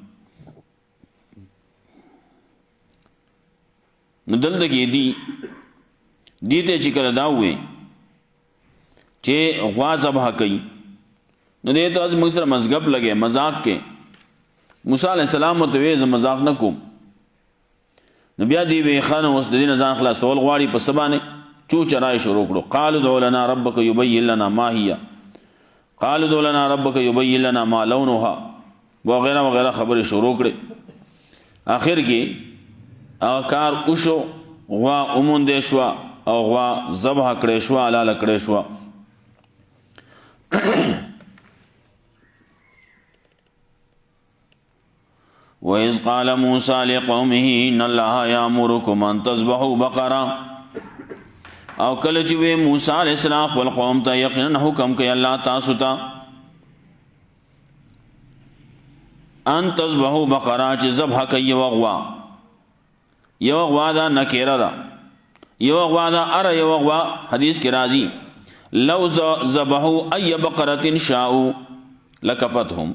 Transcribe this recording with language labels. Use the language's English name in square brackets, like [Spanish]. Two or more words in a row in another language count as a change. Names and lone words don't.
[Pashto] نو دلته کې دی ته چې کله دا ووی چې غوا ذبح کوي نو دې ته موږ سره مذهب لګی مذاق کې. موسی علیه السلام ورته وی زه مذاق نه کوم. نو بیا دی وی ښه نو اوس د دې نه ځان خلاصول غواړي په څه باندې چو چرای شروع کړو. [Arabic] قالوا ادع لنا ربک یبین لنا ما هي، قالوا ادع لنا ربک یبین لنا ما لونها [Pashto] وغیرہ وغیرہ خبرې شروع کړې. آخر کې هغه کار وشو، غوا وموندې شوه او غوا ذبح کړې شوه، حلاله کړې شوه. [Arabic] وَإِذْ قَالَ مُوسَى لِقَوْمِهِ إِنَّ اللَّهَ يَأْمُرُكُمْ أَن تَذْبَحُوا بَقَرَةً. [Pashto] او کله چې وی موسی علیہ السلام خپل قوم ته یقینا حکم کوي الله تاسو ته [Arabic] ان تذبحوا بقره [Pashto] چې ذبح کوي یو غوا. یو غوا دا نکیره ده، یو غوا دا اره یو غوا حدیث کې راځي [Arabic] لو ذبحوا ای بقره شاءوا لکفتهم.